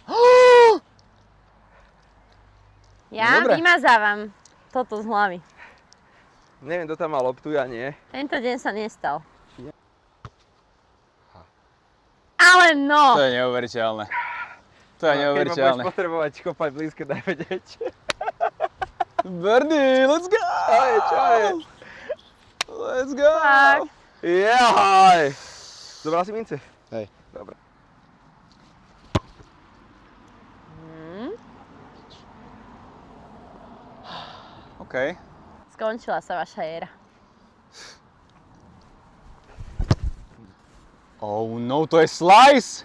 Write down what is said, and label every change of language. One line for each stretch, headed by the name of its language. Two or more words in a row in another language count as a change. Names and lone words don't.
Slovak: Ja Dobre. vymazávam toto z hlavy. Neviem, kto tam mal loptu, ja nie. Tento deň sa nestal. Ale no! To je neuveriteľné. To je Keď ma neuveriteľné. budeš potrebovať kopať blízke, daj vedieť.
English: Birdie, let's go!
Slovak: Čo je?
English: Let's go!
Slovak: Tak. Jahaj! Zobral si mince? Hej. Dobre. OK. Skončila sa vaša éra.
English: Oh no,
Slovak: to je slice!